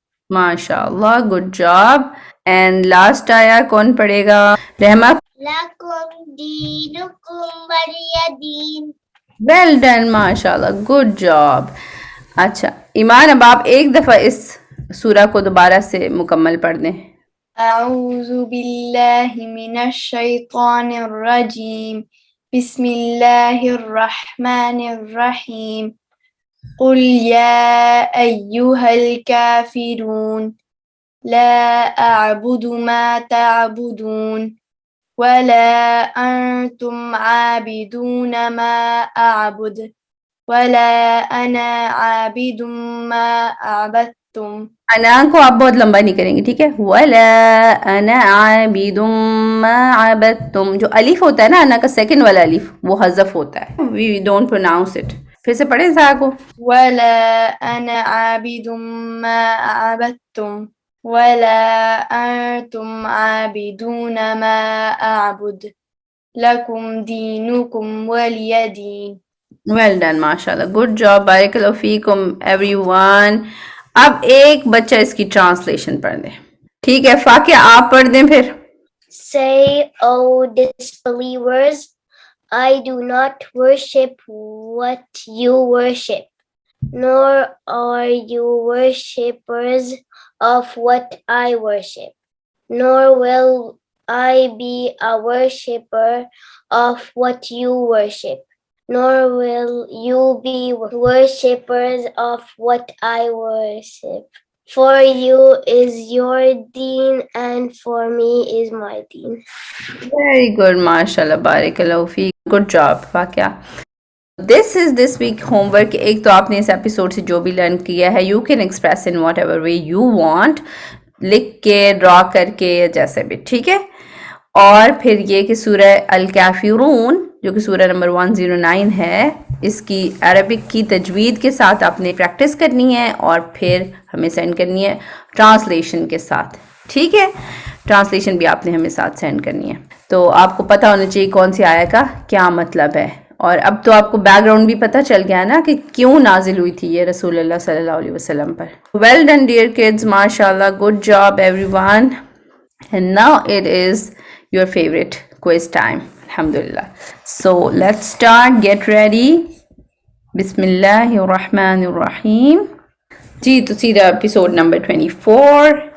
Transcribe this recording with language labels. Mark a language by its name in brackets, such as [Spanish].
[Urdu] ماشاء اللہ، [English] Good job. And last [Urdu] آیا کون پڑھے گا؟ رحمہ. [Arabic] لکم دینکم ولی دین. [English] Well done, ماشاء اللہ، good job. [Urdu] اچھا ایمان، اب آپ ایک دفعہ اس سورہ کو دوبارہ سے مکمل پڑھ دیں. [Arabic] أعوذ بالله من الشيطان الرجيم بسم الله الرحمن الرحيم قل يا أيها الكافرون لا أعبد ما تعبدون ولا أنتم عابدون ما أعبد ولا أنا عابد ما عبدتم. [Urdu] انا کو آپ بہت لمبا نہیں کریں گے، ٹھیک ہے. [Arabic] وَلَا أَنَا عَابِدٌ مَا عَبَدتُّم. [Urdu] جو الف ہوتا ہے نا انا کا سیکنڈ والا الف، وہ حذف ہوتا ہے. [English] We don't pronounce it. [Urdu] پھر سے پڑھیں ذرا کو. [Arabic] ولا أنا عابد ما عبدتم ولا أنتم عابدون ما أعبد لكم دينكم ولي دين. [English] Well done, ماشاء اللہ، good job, بارک اللہ فیکم ایوری ون. [Urdu] اب ایک بچہ اس کی ٹرانسلیشن پڑھ دیں، ٹھیک ہے. فاقیہ آپ پڑھ دیں پھر. [English] Say, O disbelievers, I do not worship what you worship, nor are you worshippers of what I worship, nor will I be a worshipper of what you worship, nor will you be worshippers of what I worship. For you is your deen, and for me is my deen. Very good, mashallah, barakallahu feek. Good job, Fakia. This is this week homework. [Urdu] ایک تو آپ نے اس episode سے جو بھی learn کیا ہے, [English] you can express in whatever way you want, [Urdu] لکھ کے, ڈرا کر کے, یا جیسے بھی, ٹھیک ہے. اور پھر یہ کہ سورہ الکافرون جو کہ سورہ نمبر 109 ہے, اس کی عربک کی تجوید کے ساتھ آپ نے پریکٹس کرنی ہے, اور پھر ہمیں سینڈ کرنی ہے ٹرانسلیشن کے ساتھ, ٹھیک ہے. ٹرانسلیشن بھی آپ نے ہمیں ساتھ سینڈ کرنی ہے. تو آپ کو پتہ ہونا چاہیے کون سی آیت کا کیا مطلب ہے, اور اب تو آپ کو بیک گراؤنڈ بھی پتہ چل گیا نا کہ کیوں نازل ہوئی تھی یہ رسول اللہ صلی اللہ علیہ وسلم پر. [English] Well done dear kids, ماشاء اللہ, good job everyone. And now it is your favorite quiz time, alhamdulillah. So let's start, get ready. Bismillahir Rahmanir Rahim. Ji to see the episode number 24.